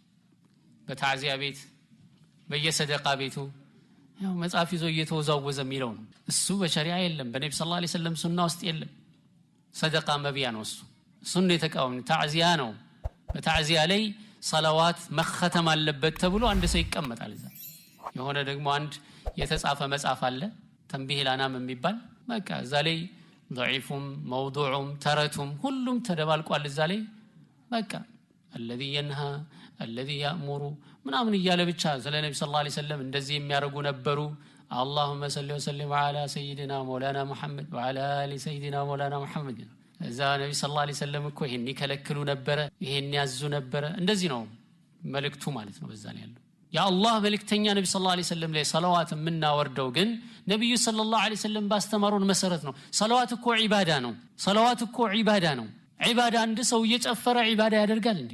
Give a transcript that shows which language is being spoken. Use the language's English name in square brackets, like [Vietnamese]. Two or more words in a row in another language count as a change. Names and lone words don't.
[Amharic] በታዕዚያ ቤት በየሰደቃ ቤቱ ያው መጽሐፍ ይዞ እየተወዛወዘ የሚለው ነው። እሱ በሸሪዓ የለም፣ በነብዩ [Arabic] صلى الله عليه وسلم [Amharic] ሱና ውስጥ የለም። ሰደቃ መብያ ነው እሱ። እሱን የተቃወምን ታዕዚያ ነው። በታዕዚያ ላይ ሰለዋት መختም አለበት ተብሎ አንድ ሰው ይቀመጣል። እዛ የሆነ ደግሞ አንድ የተጻፈ መጽሐፍ አለ ተንቢህ ለአናም የሚባል በቃ እዛ ላይ ضعيفም موضوعም ተረቱም ሁሉም ተደባልቋል። እዛ ላይ በቃ الذي [Arabic] ينهى الذي يأمر [Amharic] ምናምን እያለ ብቻ ስለ ነብዩ [Arabic] صلى الله عليه وسلم [Amharic] እንደዚህ የሚያረጉ ነበሩ። [Arabic] اللهم صل وسلم على سيدنا مولانا محمد وعلى ال سيدنا مولانا محمد። [Amharic] እዛ ነብዩ [Arabic] صلى الله عليه وسلم [Amharic] እኮ ይሄን ይከለክሉ ነበር፣ ይሄን ያዙ ነበር። እንደዚህ ነው መልእክቱ ማለት ነው። በዛ ላይ ያለው የአላህ መልእክተኛ ነብዩ [Arabic] صلى الله عليه وسلم [Amharic] ላይ ሰለዋት የምናወርደው ግን ነብዩ [Arabic] صلى الله عليه وسلم [Amharic] ባስተማሩን መሰረት ነው። ሰለዋት እኮ ዒባዳ ነው። ሰለዋት እኮ ዒባዳ ነው። ዒባዳ አንድ ሰው እየጨፈረ ዒባዳ ያደርጋል እንዴ?